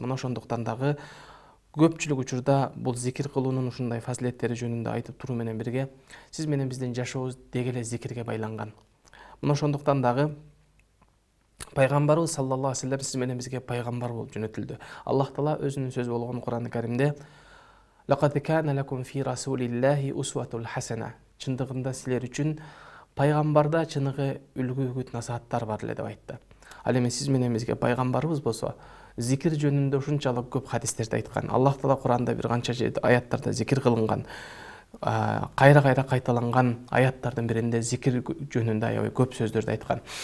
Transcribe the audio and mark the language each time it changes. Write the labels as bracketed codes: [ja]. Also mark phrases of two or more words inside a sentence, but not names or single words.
[ky] Мына ошондуктан дагы көпчүлүк учурда бул зикир кылуунун ушундай фазилеттери жөнүндө айтып туруу менен бирге сиз менен биздин жашообуз деги эле зикирге байланган. Мына ошондуктан дагы пайгамбарыбыз [ar] صلى الله عليه وسلم [ky] сиз менен бизге пайгамбар болуп жөнөтүлдү. Аллах Таала өзүнүн сөзү болгон Кур'ан-ы Каримде [ar] «لقد كان لكم في رسول الله أسوة حسنة». [ky] Чындыгында силер үчүн пайгамбарда чыныгы үлгү үгүт насааттар бар эле деп айтты. Ал эми сиз менен бизге пайгамбарыбыз болсо зикир жөнүндө ушунчалык көп хадистерди айткан. Аллах Таала Кур'анда бир канча аяттарда зикир кылынган, кайра кайталанган аяттардын биринде зикир жөнүндө аябай көп сөздөрдү айткан.